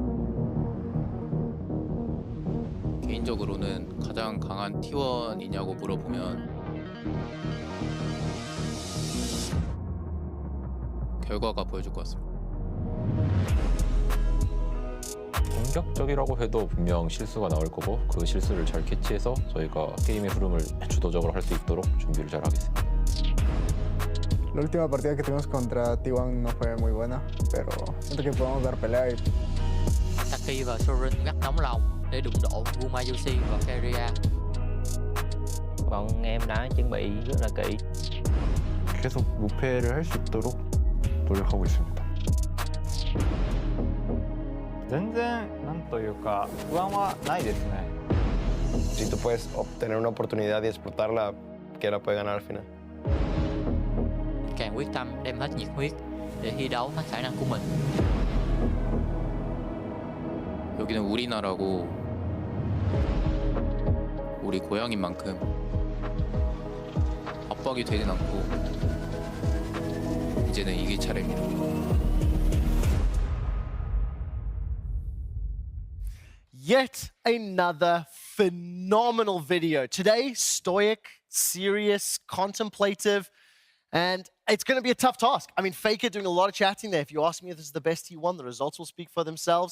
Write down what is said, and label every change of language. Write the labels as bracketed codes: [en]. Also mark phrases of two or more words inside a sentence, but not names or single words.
[ko] 개인적으로는 가장 강한 T1이냐고 물어보면 결과가 보여줄 것 같습니다. 공격적이라고 해도 분명 실수가 나올 거고 그 실수를 잘 캐치해서 저희가 게임의 흐름을 주도적으로 할 수 있도록 준비를 잘 하겠습니다. [es] La última partida que tuvimos contra T1 no fue muy buena, pero siento que podemos dar pelea y [vi] Taki và Sorin gắt nóng lòng để đụng độ Gumayusi và Keria. Bọn em đã chuẩn bị rất là kỹ. [ko] 계속 무패를 할 수 있도록 노력하고 있습니다. [ja] 全然なんというか不安はないですね。 [es] Si tú puedes obtener una oportunidad y explotarla, cualquiera puede ganar al final. [vi] Càng quyết tâm đem hết nhiệt huyết để thi đấu hết khả năng của mình. [ko] 여기는 우리나라고 우리 고향인 만큼 압박이 되진 않고 이제는 이길 차례입니다. [en] Yet another phenomenal video. Today, stoic, serious, contemplative, and it's going to be a tough task. I mean, Faker doing a lot of chatting there. If you ask me if this is the best T1, the results will speak for themselves.